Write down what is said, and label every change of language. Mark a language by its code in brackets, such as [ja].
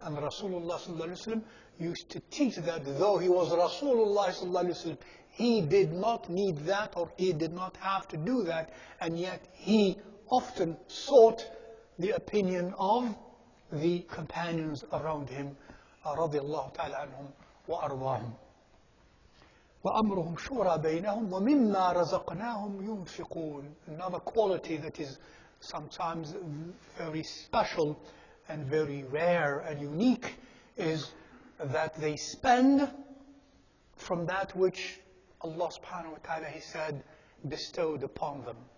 [en] And Rasulullah sallallahu alaihi wasallam used to teach that though he was Rasulullah sallallahu alaihi wasallam, he did not need that or he did not have to do that, and yet he often sought the opinion of the companions around him, radiallahu ta'ala anhum wa arwahum. [ar] وأمرهم شورى بينهم ومما رزقناهم ينفقون. [en] Another quality that is sometimes very special and very rare and unique is that they spend from that which Allah subhanahu wa ta'ala, He said, bestowed upon them.